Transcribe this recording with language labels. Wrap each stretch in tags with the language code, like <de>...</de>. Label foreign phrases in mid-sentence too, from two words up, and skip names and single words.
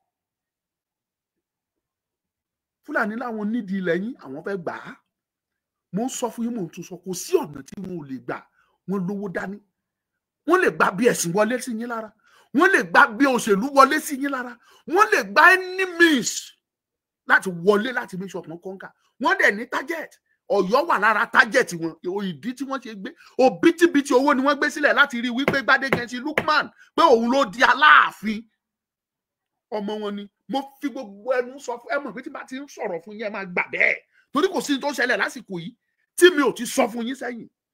<yo>Fúlàní láwọn nídìí ilẹ̀ yín, àwọn fẹ́ gbà á. Mo ń sọ fún yín, mo ń tún sọ, kò sí ọ̀nà tí wọn ò lè gbà. Wọ́n lówó dání. Wọ́n lè gba bí ẹ̀sìn wọlé sí yín lára. Wọ́n lè gba bí òṣèlú wọlé sí yín lára. Wọ́n lè gba</yo> <en>any means</en> <yo>láti wọlé láti</yo> <en>make sure</en> <yo>wọ́n kọ́ńkà. Wọ́n dẹ̀ ní target. Ọ̀yọ́ wà lára target wọn. Ìdí tí wọ́n ṣe gbé òbítíbitì owó ni wọ́n gbé sílẹ̀ láti rí wípé Gbádégẹṣin Lukman pé òun ló di Aláàfin. Ọmọ wọn ni. Mo fi gbogbo ẹnu sọ fún ẹ mọ̀ pé tí bá ti ń sọ̀rọ̀ fún yín ẹ máa gbà bẹ́ẹ̀ torí kò sí ní tó ṣẹlẹ̀ lásìkò yìí tí mi ò ti sọ fún yín sẹ́yìn.</yo>